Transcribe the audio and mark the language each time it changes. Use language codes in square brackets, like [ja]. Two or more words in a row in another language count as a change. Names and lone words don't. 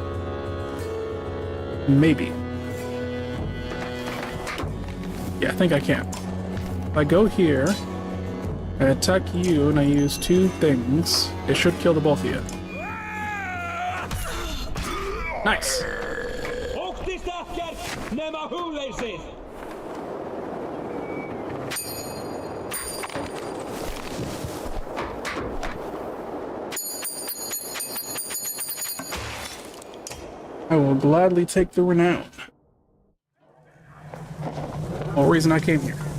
[en] Maybe. Yeah, I think I can. If I go here, I attack you and I use two things, it should kill the both of you. Nice. [is] Óttist ekkert nema hugleysið. [en] I will gladly take the renown. Whole reason I came here.